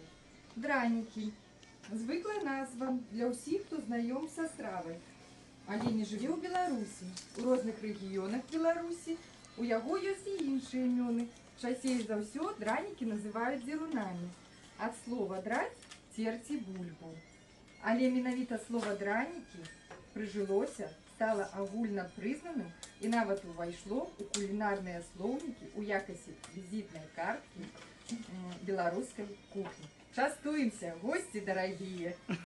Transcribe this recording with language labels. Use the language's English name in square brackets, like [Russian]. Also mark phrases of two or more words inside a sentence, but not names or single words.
[Ukrainian] Драники – звикла назва для всіх, хто знайом з стравою. Але не живе у Білорусі. У різних регіонах Білорусі у яго є і інші імені. [Russian] Чаще за все [Ukrainian] драники називають дзірунами. От слова «драть» – терти бульбу. [Belarusian] Але менавіта слово «дранікі» прыжылося, стало агульна прызнанным і нават увайшло у кулінарныя слоўнікі у якасці візітнай карткі беларускай кухні. Частуемся, [Russian] гости дорогие!